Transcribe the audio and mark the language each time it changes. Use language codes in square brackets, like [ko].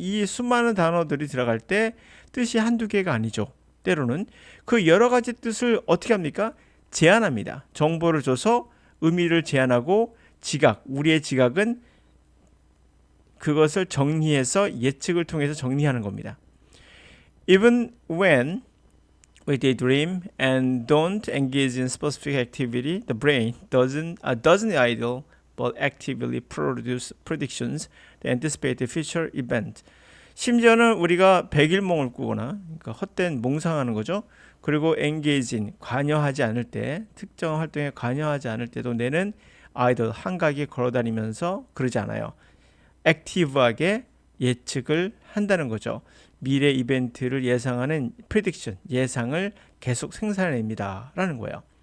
[ko] 이 수많은 단어들이 들어갈 때 뜻이 한두 개가 아니죠. 때로는 그 여러 가지 뜻을 어떻게 합니까? 제안합니다. 정보를 줘서 의미를 제안하고 우리의 지각은 그것을 정리해서 예측을 통해서 정리하는 겁니다. [en] Even when we daydream and don't engage in specific activity, the brain doesn't idle but actively produce predictions that anticipate the future event. [ko] 심지어는 우리가 백일몽을 꾸거나 그러니까 헛된 몽상하는 거죠. 그리고 [en] engage in [ko] 관여하지 않을 때 특정 활동에 관여하지 않을 때도 뇌는 idle 한가하게 걸어다니면서 그러지 않아요. 액티브하게 예측을 한다는 거죠. 미래 이벤트를 예상하는 prediction, 예상을 계속 생산해냅니다. 라는 거예요.